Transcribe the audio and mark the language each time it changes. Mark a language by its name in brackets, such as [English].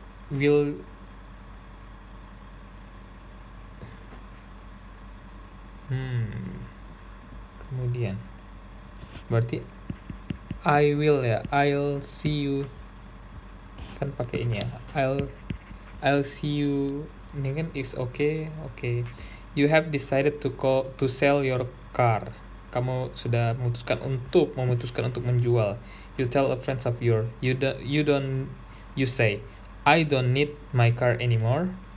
[Indonesian] Will kemudian berarti I will ya, [English] I'll see you, [Indonesian] kan pakai ini ya, I'll see you, ini kan is okay. [English] You have decided to sell your car. [Indonesian] Kamu sudah memutuskan untuk menjual. [English] You tell a friend of yours. You say, I don't need my car anymore.